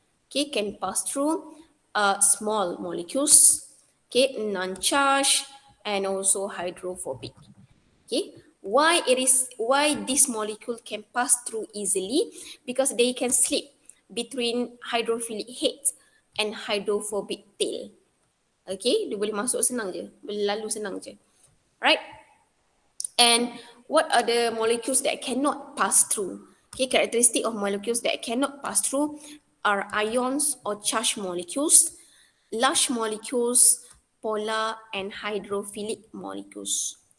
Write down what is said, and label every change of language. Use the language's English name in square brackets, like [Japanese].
[English] Okay, can pass through small molecules, okay, non-charged, and also hydrophobic. Okay, why this molecule can pass through easily? Because they can slip between hydrophilic head and hydrophobic tail. [Malay] Okay, dia boleh masuk senang je, boleh lalu senang je. [English] Right? And what are the molecules that cannot pass through? Okay, characteristic of molecules that cannot pass through are ions or charged molecules, large molecules, polar and hydrophilic molecules.